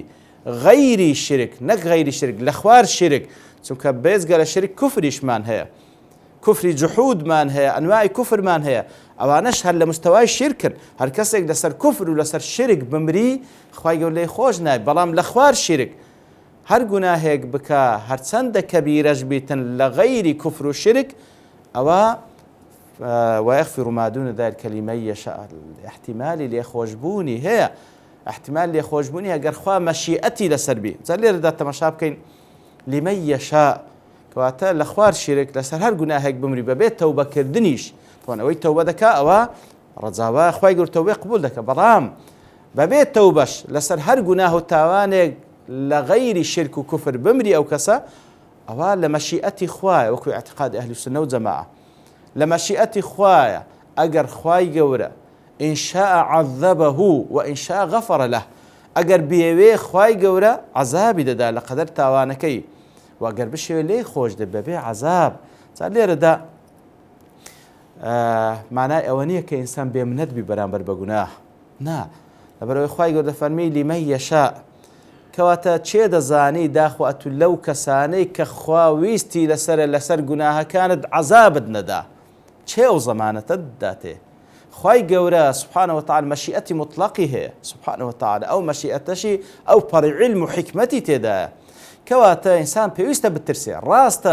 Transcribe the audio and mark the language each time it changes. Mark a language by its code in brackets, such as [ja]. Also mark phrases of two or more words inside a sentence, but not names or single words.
[ckb] غەیری شرک نەک غەیری شرک لە خوار شرک چونکە بێزگە لە شرک کوفریشمان هەیە کوفری جحودمان هەیە ئەنواعی کوفرمان هەیە ئەوانەش هەر لە مستەوای شرکن هەر کەسێک لەسەر کوفر و لەسەر شرک بمری خوای گەورە لێی خۆش نابی بەڵام لە خوار شرک هەر گوناهێک بکە هەرچەندە کەبیرەش بیتن لە غەیری کوفر و شرک ئەوە [ar] ويغفر ما دون ذلك لمن يشاء [ckb] احتمالی لێخۆشبوونی هەیە احتمال لێخۆشبوونی ئەگەر خوا مەشیئەتی لەسەر بی جا لێرەدا تەماشا بکەین [ar] لمن يشاء [ckb] کەواتە لە خوار شرک لەسەر هەر گوناهێک بمری بەبێت تەوبەکردنیش تۆن ئەوەی تەوبە دەکا ئەوە ڕەجاوە خوای گەورە تەوبەی قبول دەکە بەڵام بەبێت تەوبەش لەسەر هەر گوناه و تاوانێک لە غەیری شرک و کوفر بمری ئەو کەسە ئەوە لە مەشیئەتی خوایە وەکو اعتقاد ئەهلی السنە و جەماعە لە مەشیئەتی خوایە ئەگەر خوای گەورە [ar] إن شاء عذبه وإن شاء غفر له [ckb] ئەگەر بێوێ خوای گەورە عەزابی دەدا لە قەدەر تاوانەکەی وەگەر بشێوێ لێی خۆش دەبێ بەبێ عەزاب جا لێرەدا مانای ئەوە نییە کە ئینسان بێمنەت بی بەرامبەر بە گوناه نا لەبەرەوەی خوای گەورە دەفەرمی [ar] لمن يشاء [ckb] کەواتە چێ دەزانی داخوات لەو کەسانەی کە خوا ویستی لەسەر گوناهەکانت عەزابت نەدا چێ ئەو زەمانەتە داتێ خوای گەورە [ar] سبحانه وتعالى [ckb] مەشیئەتی مطلقی هەیە [ar] سبحانه وتعالى [ckb] ئەو مەشیئەتەشی ئەو پەڕی علم و حکمەتی تێدایە کەواتە ئینسان پێویستە بترسێ ڕاستە